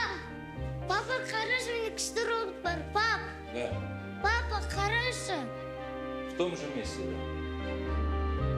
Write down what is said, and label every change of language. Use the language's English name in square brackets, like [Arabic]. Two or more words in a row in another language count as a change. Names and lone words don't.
[Kazakh] Папа, қарашы, менде күшті робот бар. Пап! Да, Папа, қарашы! [Russian] в том же месте, да.